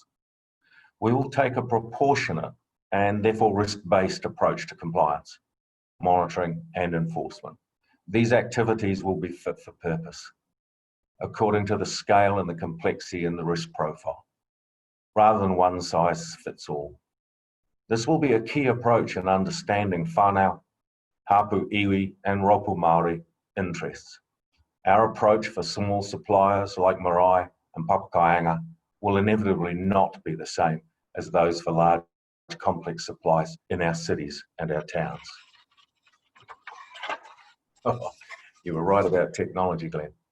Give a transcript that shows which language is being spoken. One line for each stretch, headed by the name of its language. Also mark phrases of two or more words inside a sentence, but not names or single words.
English: We will take a proportionate and therefore risk-based approach to compliance, monitoring and enforcement. These activities will be fit for purpose, according to the scale and the complexity and the risk profile, rather than one size fits all. This will be a key approach in understanding
Māori: whānau, hapu iwi
English: and
Māori: ropu Māori
English: interests. Our approach for small suppliers like marae and papakaianga will inevitably not be the same as those for large complex supplies in our cities and our towns. Oh, you were right about technology, Glenn.